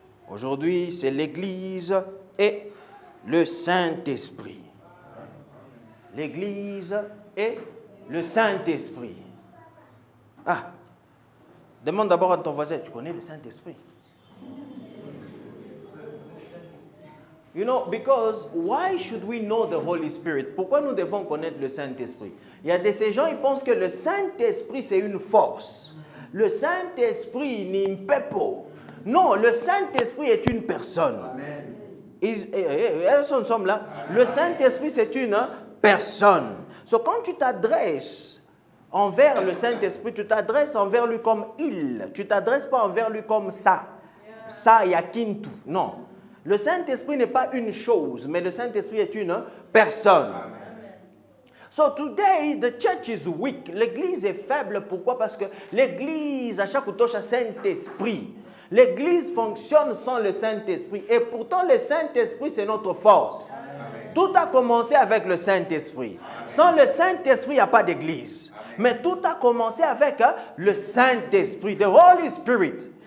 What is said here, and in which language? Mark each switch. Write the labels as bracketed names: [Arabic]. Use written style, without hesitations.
[French] Aujourd'hui, c'est l'Église et le Saint-Esprit. L'Église et le Saint-Esprit. Ah, demande d'abord à ton voisin, tu connais le Saint-Esprit? [English] You know, because why should we know the Holy Spirit? [French] Pourquoi nous devons connaître le Saint-Esprit? Il y a ces gens, ils pensent que le Saint-Esprit, c'est une force. Le Saint-Esprit n'est un pepo. Non, le Saint-Esprit est une personne. Amen. Nous sommes là. Le Saint-Esprit, c'est une personne. So, quand tu t'adresses envers le Saint-Esprit, tu t'adresses envers lui comme il. Tu ne t'adresses pas envers lui comme ça. Ça, yakintu. Non. Le Saint-Esprit n'est pas une chose, mais le Saint-Esprit est une personne. Amen. [English] So today, the church is weak. [French] L'église est faible. Pourquoi? Parce que l'église, à chaque touche à Saint-Esprit. L'église fonctionne sans le Saint-Esprit. Et pourtant, le Saint-Esprit, c'est notre force. Amen. Tout a commencé avec le Saint-Esprit. Sans le Saint-Esprit, il n'y a pas d'église. Mais tout a commencé avec le Saint-Esprit, the Holy Spirit.